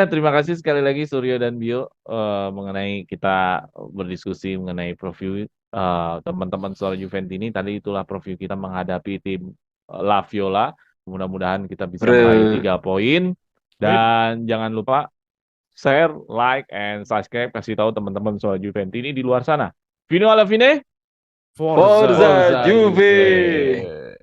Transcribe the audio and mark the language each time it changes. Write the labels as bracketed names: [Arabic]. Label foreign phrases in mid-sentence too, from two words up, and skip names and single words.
[Indonesian] Terima kasih sekali lagi Suryo dan Bio mengenai kita berdiskusi mengenai preview teman-teman soal Juventini. Tadi itulah preview kita menghadapi tim La Viola. Mudah-mudahan kita bisa meraih Bro. 3 poin. Dan jangan lupa [English] share, like, and subscribe. [Indonesian] Kasih tahu teman-teman soal Juventini di luar sana. [Italian] Fino alla fine, Forza. Forza Forza Juve. Juve.